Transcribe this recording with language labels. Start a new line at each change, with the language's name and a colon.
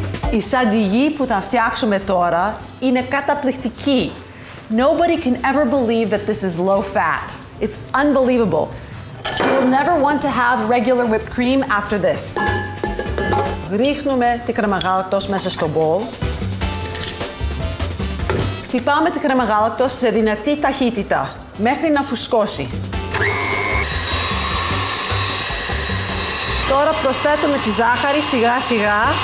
Greek: Η σαντιγί που θα φτιάξουμε τώρα είναι καταπληκτική.
English: Nobody can ever believe that this is low fat. It's unbelievable. You'll never want to have regular whipped cream after this.
Greek: Ρίχνουμε τη κρέμα γάλακτος μέσα στο μπολ. Χτυπάμε τη κρέμα γάλακτος σε δυνατή ταχύτητα, μέχρι να φουσκώσει. Τώρα προσθέτουμε τη ζάχαρη σιγά σιγά.